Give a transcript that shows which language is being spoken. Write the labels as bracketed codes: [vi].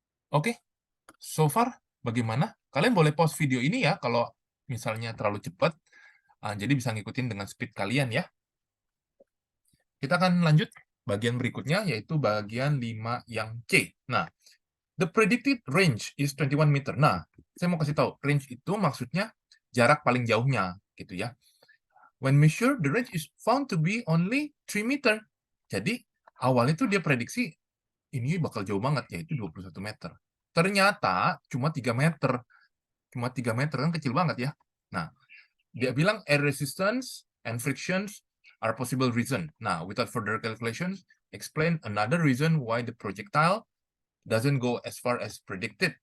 [id] Oke, so far bagaimana? Kalian boleh pause video ini ya, kalau misalnya terlalu cepat. Jadi bisa ngikutin dengan speed kalian ya. Kita akan lanjut. bagian berikutnya yaitu bagian 5 yang C. [en] Nah, the predicted range is 21 meter. [id] Nah, saya mau kasih tahu, range itu maksudnya jarak paling jauhnya, gitu ya. [en] When measured, the range is found to be only 3 meter. [id] Jadi, awalnya itu dia prediksi ini bakal jauh banget, yaitu 21 meter. Ternyata cuma 3 meter. Cuma 3 meter, kan kecil banget ya. [en] Nah, [id] dia bilang [en] air resistance and frictions are possible reason. Nah, without further calculations, explain another reason why the projectile doesn't go as far as predicted.